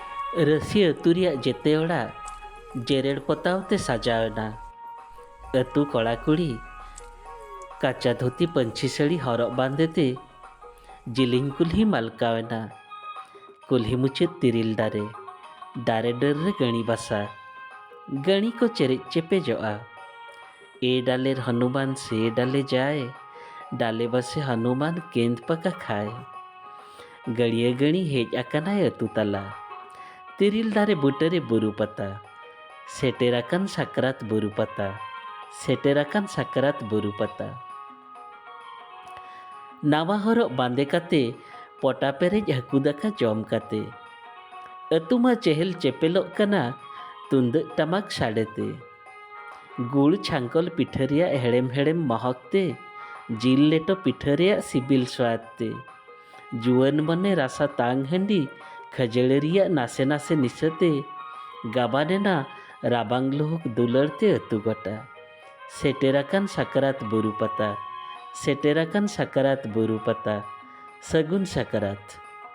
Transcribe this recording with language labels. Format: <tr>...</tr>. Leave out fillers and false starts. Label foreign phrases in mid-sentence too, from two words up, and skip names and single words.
<sat>ᱨᱟᱹᱥᱤ ᱟᱹᱛᱩ ᱨᱮᱭᱟᱜ ᱡᱮᱛᱮ ᱚᱲᱟᱜ ᱡᱮᱨᱮᱲ ᱯᱚᱛᱟᱣ ᱛᱮ ᱥᱟᱡᱟᱣ ᱮᱱᱟ। ᱟᱹᱛᱩ ᱠᱚᱲᱟ ᱠᱩᱲᱤ ᱠᱟᱪᱟ ᱫᱷᱩᱛᱤ ᱯᱟᱹᱧᱪᱤ ᱥᱟᱹᱲᱤ ᱦᱚᱨᱚᱜ ᱵᱟᱸᱫᱮᱛᱮ ᱡᱤᱞᱤᱧ ᱠᱩᱞᱦᱤ ᱢᱟᱞᱠᱟᱣ ᱮᱱᱟ। ᱠᱩᱞᱦᱤ ᱢᱩᱪᱟᱹᱫ ᱛᱤᱨᱤᱞ ᱫᱟᱨᱮ, ᱫᱟᱨᱮ ᱰᱟᱹᱨ ᱨᱮ ᱜᱟᱹᱬᱤ ᱵᱟᱥᱟ। গাড়ি কো চেরেচ চেপে জয়া</sat> <bn>এ ডালের হনুমান সে ডালে যায় ডালে বসে হনুমান কেন্দ পাকা খায়</bn> <sat>গড়িয়ে গড়ি হেজ আকানায় আতু তালা তিরিল দারে বুটারে বুরু পাতা সেটেরাকান সাকরাত বুরু পাতা সেটেরাকান সাকরাত বুরু পাতা নাওয়া হরক বাঁধে কাতে পটা পেরেজ হাকু দাকা জম কাতে আতু মা চেহেল চেপেলক কানা तुंदक टमाक साड़ेते गुड़ छांकल पिठरिया हेड़ेम हेड़ेम महकते जिल लेटो पिठरिया सिबिल स्वादते जुअन मने रासा तांग हंडी खजड़रिया नासे नासे निसते गाबानेना राबांग लोहक दुलरते अतु गोटा सेटेराकान साकरात बुरु पता सेटेराकान साकरात बुरु पता सगुन साकरात।</sat>